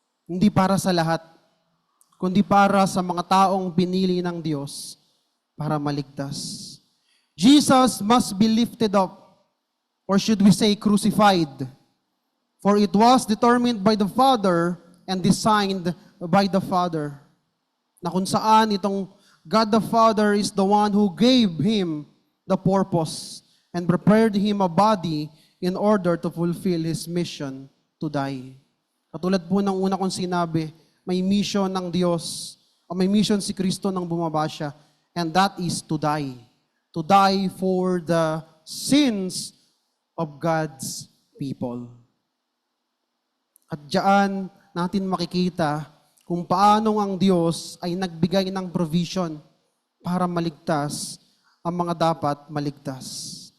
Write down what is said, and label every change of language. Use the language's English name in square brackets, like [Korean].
[Filipino] Hindi para sa lahat, kundi para sa mga taong pinili ng Diyos para maligtas. [English] Jesus must be lifted up, or should we say crucified, for it was determined by the Father and designed by the Father. [Filipino] Na kung saan itong [English] God the Father is the one who gave Him the purpose and prepared Him a body in order to fulfill His mission to die. [Filipino] Katulad po ng una kong sinabi, may mission ng Diyos, o may mission si Kristo nang bumaba siya, [English] and that is to die. To die for the sins of God's people. [Filipino] At diyan natin makikita kung paano ang Diyos ay nagbigay ng provision para maligtas ang mga dapat maligtas.